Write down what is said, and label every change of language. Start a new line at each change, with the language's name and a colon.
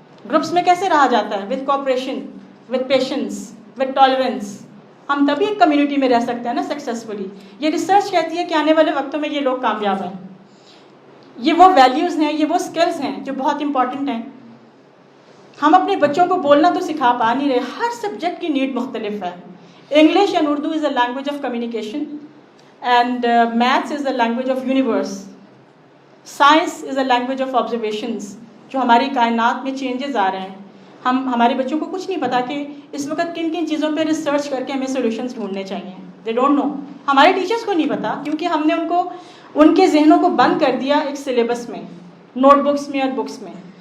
Urdu: Groups میں کیسے رہا جاتا ہے,
English: With cooperation, with patience, with tolerance.
Urdu: ہم تبھی ایک کمیونٹی میں رہ سکتے ہیں نا سکسیزفلی. یہ ریسرچ کہتی ہے کہ آنے والے وقتوں میں یہ لوگ کامیاب ہیں. یہ وہ ویلیوز ہیں, یہ وہ اسکلز ہیں جو بہت امپورٹنٹ ہیں. ہم اپنے بچوں کو بولنا تو سکھا پا نہیں رہے, ہر سبجیکٹ کی نیڈ مختلف ہے.
English: English and Urdu is a language of communication, and maths is a language of universe. Science is a language of observations.
Urdu: جو ہماری کائنات میں چینجز آ رہے ہیں, ہمارے بچوں کو کچھ نہیں پتا کہ اس وقت کن کن چیزوں پہ ریسرچ کر کے ہمیں سولوشنز ڈھونڈنے چاہیے.
English: They don't know.
Urdu: ہمارے ٹیچرس کو نہیں پتا کیونکہ ہم نے ان کے ذہنوں کو بند کر دیا ایک سلیبس میں, نوٹ بکس میں اور بکس میں.